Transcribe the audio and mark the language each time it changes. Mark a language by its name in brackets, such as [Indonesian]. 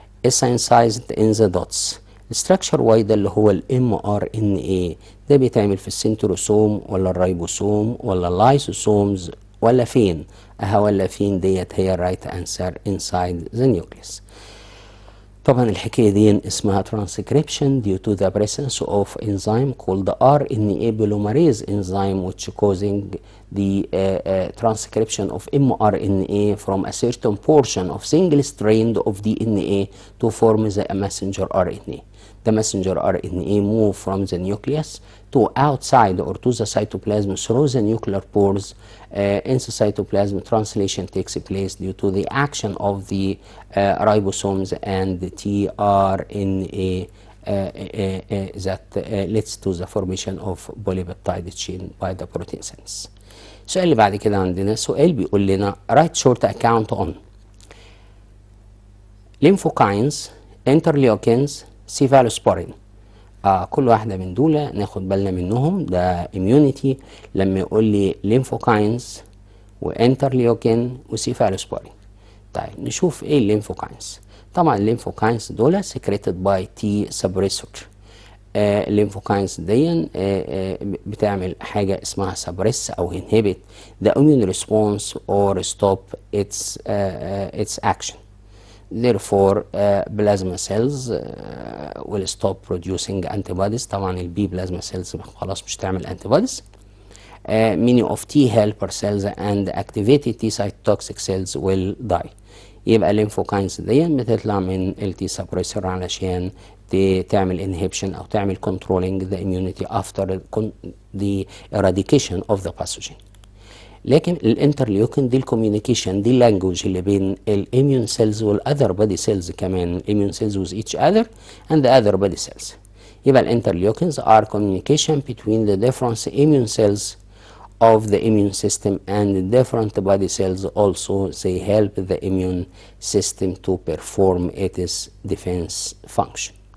[English] synthesized in the dots. [Arabic] الستراكشر واي ده اللي هو الام ار ان اي ده بيتعمل في السنتروسوم ولا الريبوسوم ولا اللايسوسومز ولا فين؟ ولا فين ديت هي الرايت انسر [English] inside the nucleus. [Arabic] طبعا الحكاية دي اسمها [English] transcription due to the presence of enzyme called RNA polymerase enzyme which causing the transcription of mRNA from a certain portion of single strand of DNA to form the messenger RNA. The messenger RNA move from the nucleus to outside or to the cytoplasm through the nuclear pores. In the cytoplasm, translation takes place due to the action of the ribosomes and the tRNA that leads to the formation of polypeptide chain by the protein sense. [Arabic] السؤال اللي بعد كده عندنا سؤال بيقول لنا [English] write short account on lymphokines, interleukins, cephalosporin. [Arabic] كل واحدة من دول ناخد بالنا منهم. ده immunity لما يقول لي lymphocytes وانترليوكين وسيفالوسبورين. طيب نشوف ايه الليمفوكاينز. طبعا الليمفوكاينز دول [English] secreted by T suppressor. [Arabic] الليمفوكاينز دي بتعمل حاجة اسمها [English] suppress أو inhibit the immune response or stop its action. Therefore, plasma cells will stop producing antibodies. [Arabic] طبعا البي plasma cells خلاص مش تعمل antibodies. [English] Many of T helper cells and activated T cytotoxic cells will die. [Arabic] يبقى الليمفوكاينز دي بتطلع من التي سبريسور علشان تعمل inhibition أو تعمل [English] controlling the immunity after the eradication of the pathogen. [Arabic] لكن الانترليوكين دي الكوميونيكيشن دي اللانجوج اللي بين الاميون سيلز والاذر بادي سيلز كمان الاميون سيلز [English] with each other and the other body cells. [Arabic] يبقى الانترليوكينز [English] are communication between the different immune cells of the immune system and different body cells. Also they help the immune system to perform its defense function.